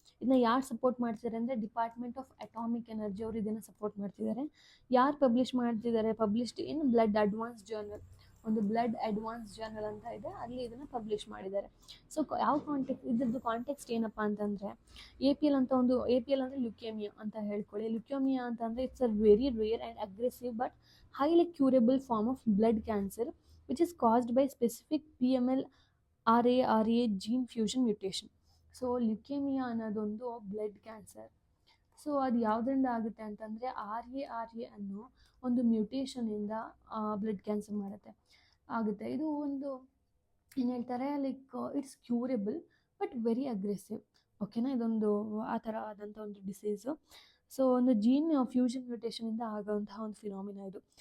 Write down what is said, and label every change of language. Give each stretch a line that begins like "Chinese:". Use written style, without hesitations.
Kannada: ಇದನ್ನ ಯಾರು ಸಪೋರ್ಟ್ ಮಾಡ್ತಿದ್ದಾರೆ ಅಂದರೆ ಡಿಪಾರ್ಟ್ಮೆಂಟ್ ಆಫ್ ಅಟಾಮಿಕ್ ಎನರ್ಜಿ ಅವರು ಇದನ್ನು ಸಪೋರ್ಟ್ ಮಾಡ್ತಿದ್ದಾರೆ. ಯಾರು ಪಬ್ಲಿಷ್ ಮಾಡ್ತಿದ್ದಾರೆ?
English: Published in blood advance journal.
Kannada: ಒಂದು ಬ್ಲಡ್ ಅಡ್ವಾನ್ಸ್ ಜರ್ನಲ್ ಅಂತ ಇದೆ, ಅಲ್ಲಿ ಇದನ್ನು ಪಬ್ಲಿಷ್ ಮಾಡಿದ್ದಾರೆ. ಸೊ ಯಾವ ಇದ್ರದ್ದು ಕಾಂಟೆಕ್ಸ್ಟ್ ಏನಪ್ಪ ಅಂತಂದರೆ APL ಅಂದರೆ ಲ್ಯುಕೇಮಿಯಾ ಅಂತ ಹೇಳ್ಕೊಳ್ಳಿ.
English: Leukaemia ಅಂತಂದರೆ it's a very rare and aggressive but highly curable form of blood cancer which is caused by specific PML-RARA gene fusion mutation.
Kannada: So leukaemia ಅನ್ನೋದೊಂದು ಬ್ಲಡ್ ಕ್ಯಾನ್ಸರ್. ಸೊ ಅದು ಯಾವುದರಿಂದ ಆಗುತ್ತೆ ಅಂತಂದರೆ RARA ಅನ್ನೋ ಒಂದು ಮ್ಯೂಟೇಷನಿಂದ ಬ್ಲಡ್ ಕ್ಯಾನ್ಸರ್ ಆಗುತ್ತೆ. ಇದು ಒಂದು ಏನು ಹೇಳ್ತಾರೆ,
English: Like it's curable but very aggressive.
Kannada: ಓಕೆನಾ. ಇದೊಂದು ಆ ಥರ ಆದಂಥ ಒಂದು ಡಿಸೀಸು. ಸೊ ಒಂದು ಜೀನ್ ಫ್ಯೂಷನ್ ಮ್ಯೂಟೇಷನಿಂದ ಆಗೋಂತಹ ಒಂದು ಫಿನಾಮಿನಾ ಇದು.